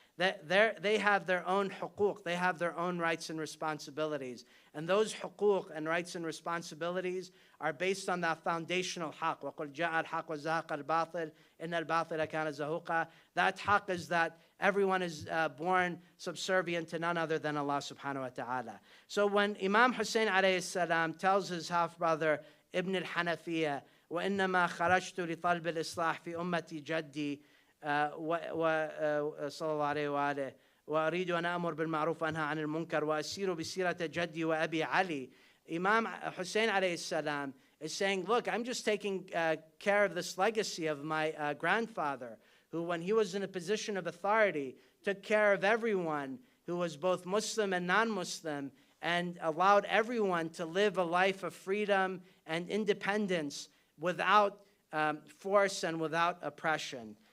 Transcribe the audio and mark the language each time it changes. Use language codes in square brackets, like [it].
[en] They have their own huquq, they have their own rights and responsibilities. And those huquq and rights and responsibilities are based on that foundational haqq. [ar] وَقُلْ جَاءَ الْحَقُّ وَزَهَقَ الْبَاطِلُ إِنَّ الْبَاطِلَ كَانَ زَهُوقًا. [en] That haqq is that everyone is born subservient to none other than Allah subhanahu wa ta'ala. So when Imam Husayn alayhi salam tells his half-brother Ibn al-Hanafiya, [ar] وَإِنَّمَا خَرَجْتُ لِطَلْبِ الْإِصْلَاحِ فِي أُمَّتِي جَدِّي صلى الله عليه وآله وأريد أن أمر بالمعروف وأنهى عن المنكر وأسير بسيرة جدي وأبي علي. [en] Imam Husayn alayhi salam is saying, look, I'm just taking care of this legacy of my grandfather, who when he was in a position of authority took care of everyone who was both Muslim and non-Muslim and allowed everyone to live a life of freedom and independence without force and without oppression.